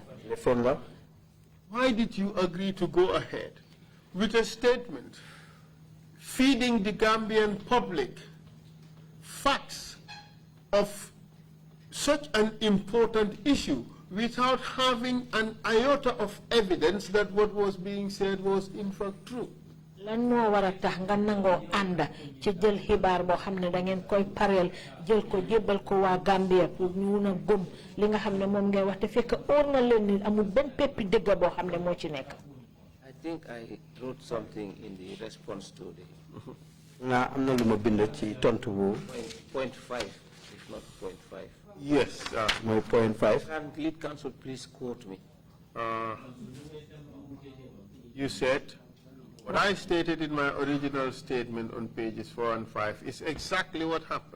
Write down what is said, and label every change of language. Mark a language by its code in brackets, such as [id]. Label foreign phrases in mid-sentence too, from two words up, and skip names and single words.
[en] Why did you agree to go ahead with a statement feeding the Gambian public facts of such an important issue without having an iota of evidence that what was being said was in fact true? [wo] Lan mo wara tax nga nango anda ci jël xibaar boo xam ne da ngeen koy pareel jël ko jébbal ko waa Gambia pour ñu mun a gëm li nga xam ne moom ngay wax te fekk óor na leen ni amul benn peppi dëgg boo xam ne moo ci nekk. [en] I think I wrote something in the response to the [wo] nga am na lu ma bind ci tontu bu [en] point 5 if not point 5. Yes, my point 5. Can lead counsel please quote me? You said, what I stated in my original statement on pages 4 and 5 is exactly what happened.